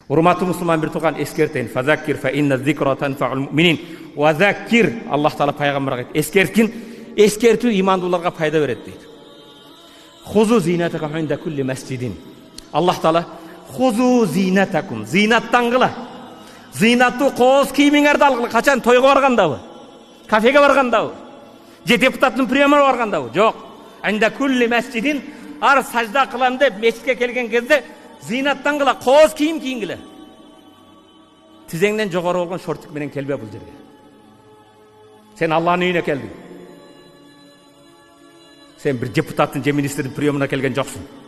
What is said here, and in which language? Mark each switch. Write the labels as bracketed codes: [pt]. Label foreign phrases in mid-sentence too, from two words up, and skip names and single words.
[ky] Урматтуу мусулман бир тууган, эскертейин. [ar] فذكر فإن الذكرى تنفع المؤمنين. وذكر, [ky] Аллах таала пайгамбарга айтты. Эскерткин, эскертүү имандууларга пайда берет дейт. [ar] خذوا زينتكم عند كل مسجد. [ky] Аллах таала [ar] خذوا زينتكم, [ky] зинаттангыла. Зинаттуу кооз кийимиңерди алгыла. Качан тойго баргандабы? Кафеге баргандабы? Же депутаттын приемына баргандабы? Жок. [ar] عند كل مسجد, [ky] ар сажда кылам деп мешитке келген кезде зинаттангыла, кооз кийим кийингиле. Тизеңден жогору болгон шортик менен келбе бул жерге. Сен Аллахтын үйүнө келдиң. Сен bir депутаттын же министрдин приемына келген жоксуң.